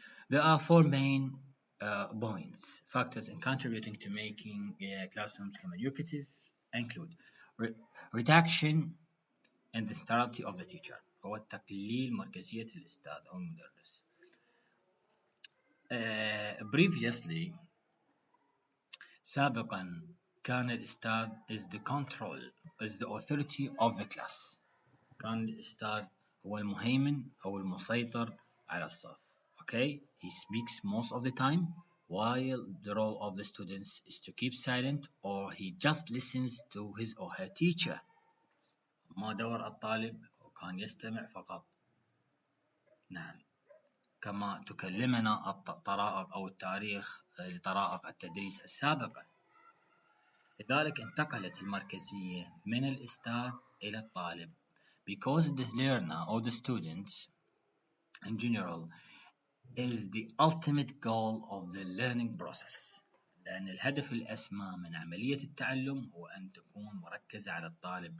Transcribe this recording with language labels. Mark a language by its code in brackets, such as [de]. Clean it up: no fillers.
[en] There are four main points, factors in contributing to making classrooms communicative include reduction in the centrality of the teacher. [ar] هو تقليل مركزية الأستاذ أو المدرس. [en] Previously [ar] سابقا كان الأستاذ [en] is the authority of the class. [ar] كان الأستاذ هو المهيمن أو المسيطر على الصف. [en] Okay, he speaks most of the time, while the role of the students is to keep silent or he just listens to his or her teacher. [ar] ما دور الطالب كان يستمع فقط. نعم. كما تكلمنا الطرائق أو التاريخ لطرائق التدريس السابقة. لذلك انتقلت المركزية من الأستاذ إلى الطالب. [en] Because the learner or the students in general is the ultimate goal of the learning process. [ar] لأن الهدف الأسمى من عملية التعلم هو أن تكون مركزة على الطالب.